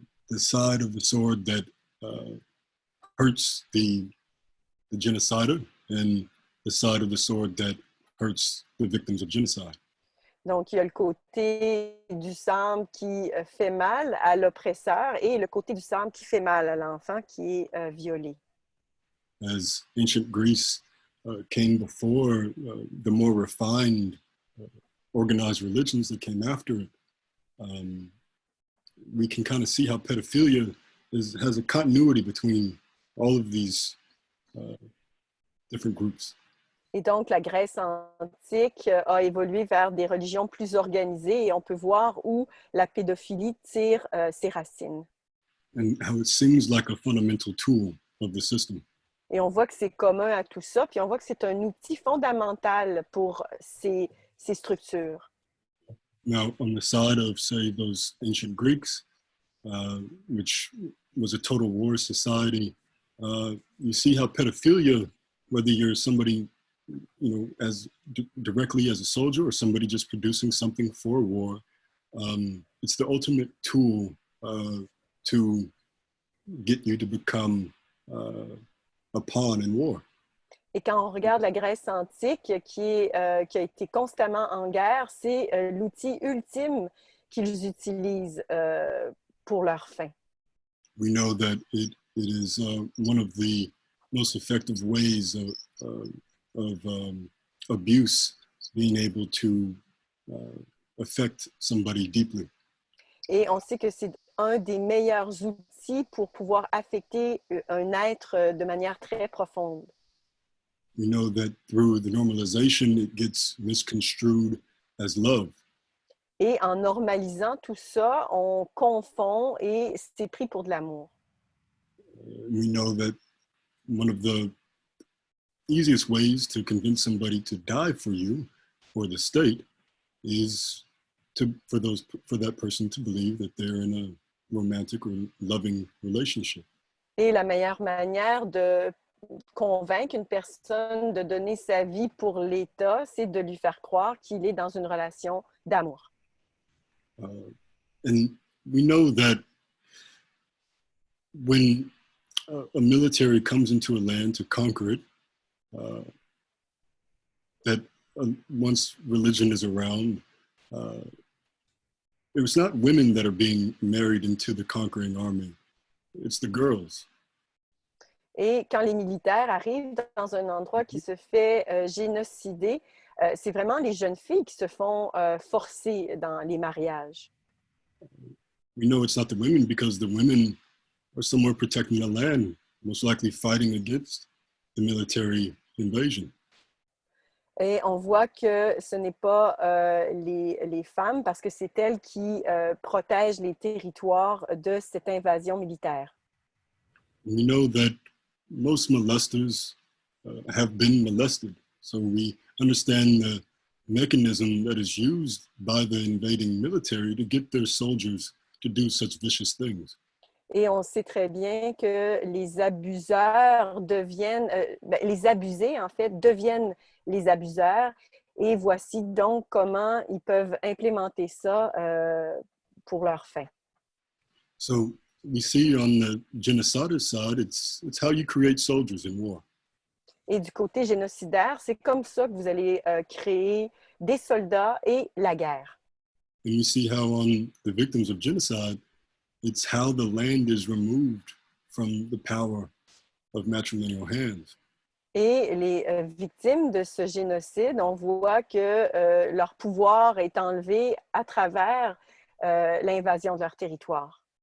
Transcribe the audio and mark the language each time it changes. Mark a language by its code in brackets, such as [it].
[en] The side of the sword that hurts the genocider, and the side of the sword that hurts the victims of genocide. [fr] Donc, il y a le côté du sabre qui fait mal à l'oppresseur et le côté du sabre qui fait mal à l'enfant qui est violé. [en] As ancient Greece came before, the more refined, organized religions that came after it, we can kind of see how pedophilia has a continuity between all of these different groups. [fr] Et donc, la Grèce antique a évolué vers des religions plus organisées, et on peut voir où la pédophilie tire ses racines. [en] And how it seems like a fundamental tool of the system. [fr] Et on voit que c'est commun à tout ça, puis on voit que c'est un outil fondamental pour ces structures. [en] Now, on the side of, say, those ancient Greeks, which was a total war society, you see how pedophilia, whether you're somebody, as directly as a soldier or somebody just producing something for war, it's the ultimate tool to get you to become a pawn in war. [fr] Et quand on regarde la Grèce antique, qui a été constamment en guerre, c'est l'outil ultime qu'ils utilisent pour leur fin. [en] We know that it is one of the most effective ways of abuse being able to affect somebody deeply. [fr] Et on sait que c'est un des meilleurs outils pour pouvoir affecter un être de manière très profonde. [en] we know that through the normalization, it gets misconstrued as love. [fr] Et en normalisant tout ça, on confond et c'est pris pour de l'amour. [en] We know that one of the easiest ways to convince somebody to die for you or the state is for that person to believe that they're in a romantic or loving relationship. [fr] Et la meilleure manière de convaincre une personne de donner sa vie pour l'État, c'est de lui faire croire qu'il est dans une relation d'amour. [en] And we know that when a military comes into a land to conquer it, that once religion is around, it's not women that are being married into the conquering army, it's the girls. [fr] Et quand les militaires arrivent dans un endroit qui se fait génocider, c'est vraiment les jeunes filles qui se font forcer dans les mariages. [en] We know it's not the women because the women are somewhere protecting the land, most likely fighting against the military invasion. [fr] Et on voit que ce n'est pas les femmes parce que c'est elles qui protègent les territoires de cette invasion militaire. [en] We know that most molesters have been molested. So we understand the mechanism that is used by the invading military to get their soldiers to do such vicious things. [fr] Et on sait très bien que les abuseurs deviennent, les abusés en fait deviennent les abuseurs. Et voici donc comment ils peuvent implémenter ça pour leur fin. [en] So we see on the genocidal side, it's how you create soldiers in war. [fr] Et du côté génocidaire, c'est comme ça que vous allez créer des soldats et la guerre. [en] And you see how on the victims of genocide, it's how the land is removed from the power of matrimonial hands. [fr] Et les victimes de ce génocide, on voit que leur pouvoir est enlevé à travers l'invasion de leur territoire.